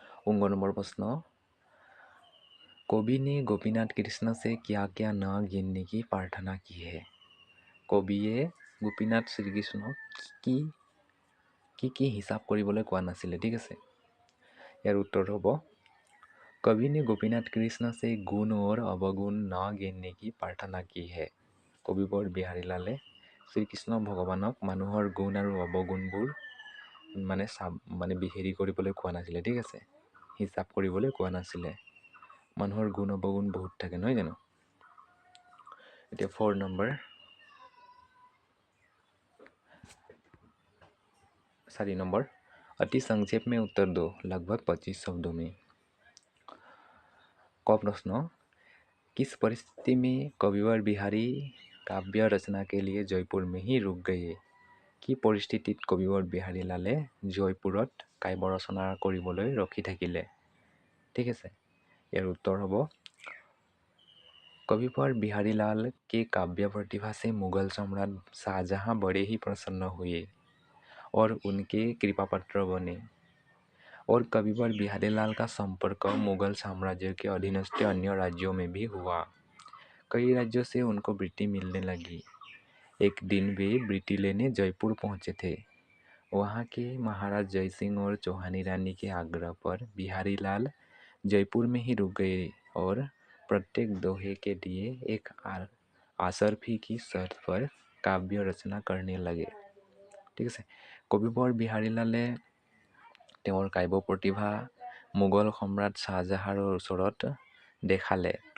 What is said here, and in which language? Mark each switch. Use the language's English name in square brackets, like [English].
[Hindi] 19 number प्रश्न, कवि ने गोपीनाथ कृष्ण से क्या क्या न गिनने की प्रार्थना की है? [Assamese] কবিয়ে গোপীনাথ শ্ৰীকৃষ্ণক কি হিচাপ কৰিবলৈ কোৱা নাছিলে, ঠিক আছে। ইয়াৰ উত্তৰ হ'ব, [Hindi] कवि ने गोपीनाथ कृष्ण से गुण और अवगुण न गिनने की प्रार्थना की है। [Assamese] কবিবৰ বিহাৰীলালে শ্ৰীকৃষ্ণ ভগৱানক মানুহৰ গুণ আৰু অৱগুণবোৰ মানে বিহেৰি কৰিবলৈ কোৱা নাছিলে, ঠিক আছে, হিচাপ কৰিবলৈ কোৱা নাছিলে। মানুহৰ গুণ অৱগুণ বহুত থাকে নহয় জানো। এতিয়া 4 নম্বৰ, [Hindi] 4 नंबर, अति संक्षेप में उत्तर दो लगभग 25 शब्दों में। क प्रश्न, किस परिस्थिति में कविवर बिहारी काव्य रचना के लिए जयपुर में ही रुक गए? [Assamese] কি পৰিস্থিতিত কবিবৰ বিহাৰীলালে জয়পুৰত কাব্য ৰচনা কৰিবলৈ ৰখি থাকিলে, ঠিক আছে। ইয়াৰ উত্তৰ হ'ব, [Hindi] कविवर बिहारीलाल के काव्य प्रतिभा से मुगल सम्राट शाहजहां बड़े ही प्रसन्न हुए और उनके कृपापात्र बने। और कविवर बिहारीलाल का संपर्क मुगल साम्राज्य के अधीनस्थ अन्य राज्यों में भी हुआ। कई राज्यों से उनको वृत्ति मिलने लगी। एक दिन वे वृत्ति लेने जयपुर पहुंचे थे। वहां के महाराज जयसिंह और चौहानी रानी के आग्रह पर बिहारीलाल जयपुर में ही रुक गए और प्रत्येक दोहे के लिए एक आसरफी की शर्त पर काव्य रचना करने लगे। [Assamese] ঠিক আছে। কবিবৰ বিহাৰীলালে তেওঁৰ কাব্য প্ৰতিভা মোগল সম্ৰাট শ্বাহজাহানৰ ওচৰত দেখালে।